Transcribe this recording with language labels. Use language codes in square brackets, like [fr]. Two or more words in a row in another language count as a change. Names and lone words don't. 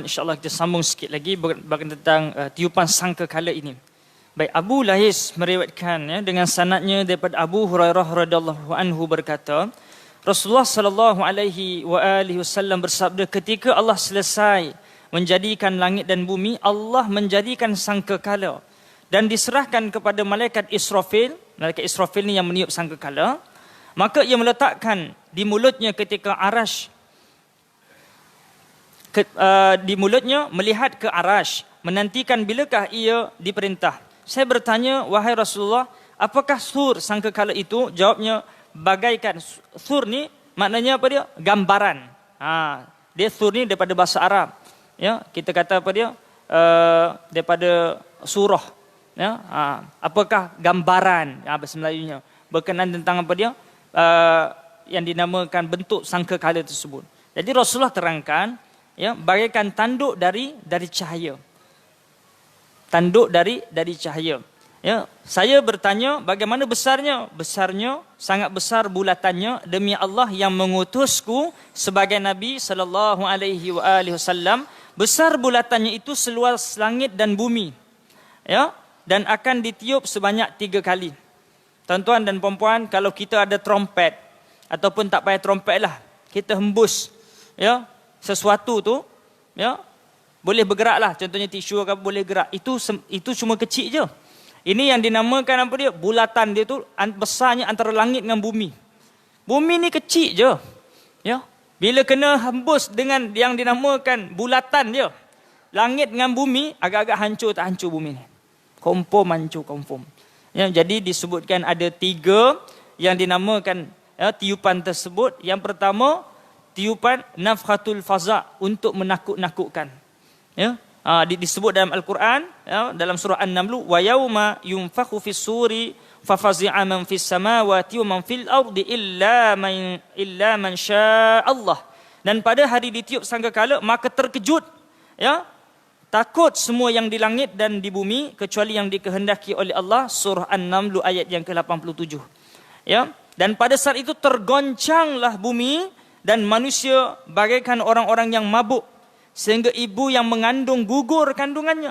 [ms] InsyaAllah kita sambung sikit lagi berkaitan tentang tiupan sangkakala ini. Baik, Abu Lais meriwayatkan dengan sanadnya daripada Abu Hurairah [ar] رضي الله عنه [ms] berkata, Rasulullah [ar] صلى الله عليه وسلم [ms] bersabda, ketika Allah selesai menjadikan langit dan bumi, Allah menjadikan sangkakala dan diserahkan kepada malaikat Israfil. Malaikat Israfil ni yang meniup sangkakala. Maka ia meletakkan di mulutnya ketika arash di mulutnya melihat ke arash, menantikan bilakah ia diperintah. Saya bertanya, wahai Rasulullah, apakah sur sangkakala itu? Jawabnya, bagaikan. Sur ni maknanya apa dia? Gambaran. Dia sur ni daripada bahasa Arab. Ya, kita kata apa dia? Daripada surah. Ya, apakah gambaran? Bahasa Melayunya berkenaan tentang apa dia? Yang dinamakan bentuk sangkakala tersebut. Jadi Rasulullah terangkan, ya, bagaikan tanduk dari cahaya. Tanduk dari cahaya. Ya, saya bertanya bagaimana besarnya? Besarnya sangat besar bulatannya, demi Allah yang mengutusku sebagai Nabi [ar] صلى الله عليه وسلم. [ms] Besar bulatannya itu seluas langit dan bumi. Ya, dan akan ditiup sebanyak 3 kali. Tuan-tuan dan puan-puan, kalau kita ada trompet ataupun tak payah trompet lah, kita hembus, ya, sesuatu tu, ya, boleh bergerak lah. Contohnya tisu kan boleh gerak. Itu cuma kecil je. Ini yang dinamakan apa dia? Bulatan dia tu besarnya antara langit dengan bumi. Bumi ni kecil je. Ya. Bila kena hembus dengan yang dinamakan bulatan dia, langit dengan bumi agak-agak hancur tak hancur bumi ni. Confirm hancur, confirm. Ya, jadi disebutkan ada 3 yang dinamakan, ya, tiupan tersebut. Yang pertama, tiupan [ar] نفخة الفزع, [ms] untuk menakut-nakutkan. Ya, disebut dalam Al-Quran, ya, dalam surah An-Naml, [ar] ويوم ينفخ في الصور ففزع من في السماوات ومن في الأرض إلا من شاء الله. [ms] Dan pada hari ditiup sangkakala, maka terkejut, ya, takut semua yang di langit dan di bumi kecuali yang dikehendaki oleh Allah. Surah An-Naml ayat yang ke-87. Ya, dan pada saat itu tergoncanglah bumi dan manusia bagaikan orang-orang yang mabuk sehingga ibu yang mengandung gugur kandungannya.